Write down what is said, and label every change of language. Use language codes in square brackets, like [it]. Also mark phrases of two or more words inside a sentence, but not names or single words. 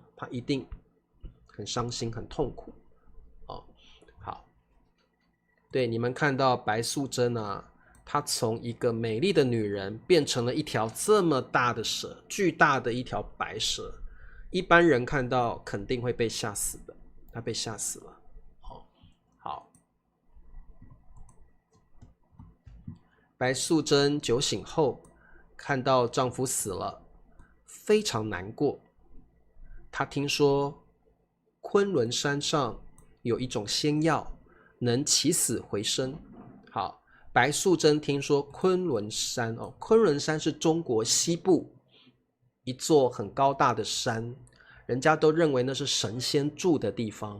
[zh] 他一定很傷心、很痛苦好，對，你們看到白素貞啊，她從一個美麗的女人變成了一條這麼大的蛇，巨大的一條白蛇。一般人看到肯定會被嚇死的，她被嚇死了。好， 白素貞酒醒後，看到丈夫死了，非常難過。她聽說崑崙山上有一種仙藥，能起死回生。好，白素貞聽說崑崙山崑崙山是中國西部一座很高大的山，人家都認為那是神仙住的地方。